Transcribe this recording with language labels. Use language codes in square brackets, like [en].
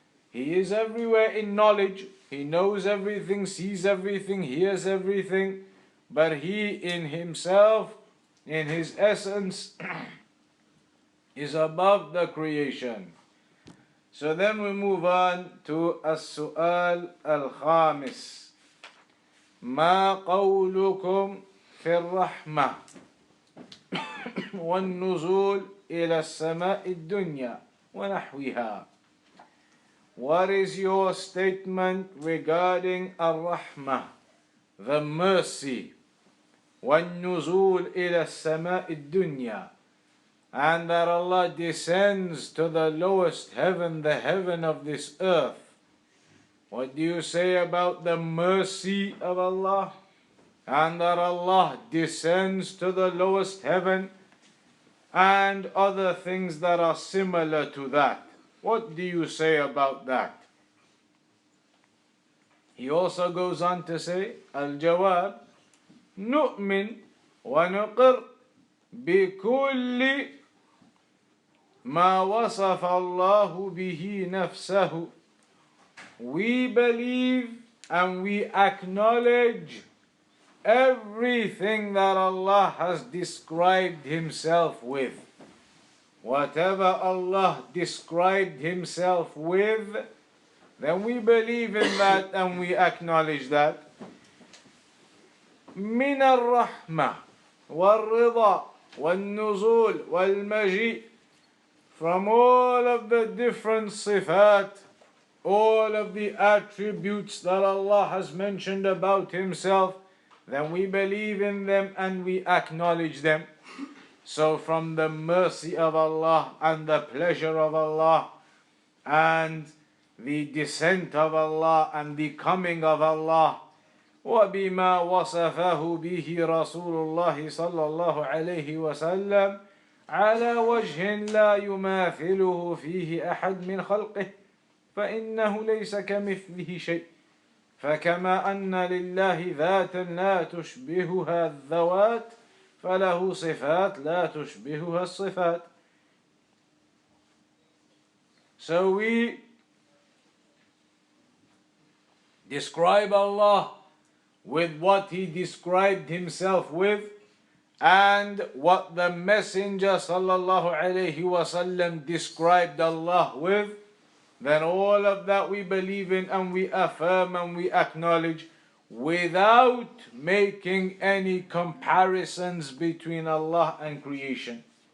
[en] He is everywhere in knowledge. He knows everything, sees everything, hears everything. But He in Himself, in His essence, is above the creation. So then we move on to [ar] السؤال الخامس. ما قولكم في الرحمة والنزول إلى السماء الدنيا ونحوها. [en] What is your statement regarding الرحمة, the mercy, [ar] والنزول إلى السماء الدنيا, [en] and that Allah descends to the lowest heaven, the heaven of this earth? What do you say about the mercy of Allah and that Allah descends to the lowest heaven and other things that are similar to that? What do you say about that? He also goes on to say, Al-Jawab, [ar] نؤمن ونقر بكل ما وصف الله به نفسه. [en] We believe and we acknowledge everything that Allah has described Himself with. Whatever Allah described Himself with, then we believe in that and we acknowledge that. [ar] من الرحمة والرضا والنزول والمجيء, [en] from all of the different sifat, all of the attributes that Allah has mentioned about Himself, then we believe in them and we acknowledge them. So from the mercy of Allah and the pleasure of Allah and the descent of Allah and the coming of Allah, [ar] وبما وصفه به رسول الله صلى الله عليه وسلم على وجه لا يماثله فيه أحد من خلقه فإنه ليس كمثله شيء فكما أن لله ذاتا لا تشبهها الذوات فله صفات لا تشبهها الصفات. [en] So we describe Allah with what He described Himself with and what the Messenger sallallahu alaihi wasallam described Allah with, then all of that we believe in and we affirm and we acknowledge without making any comparisons between Allah and creation.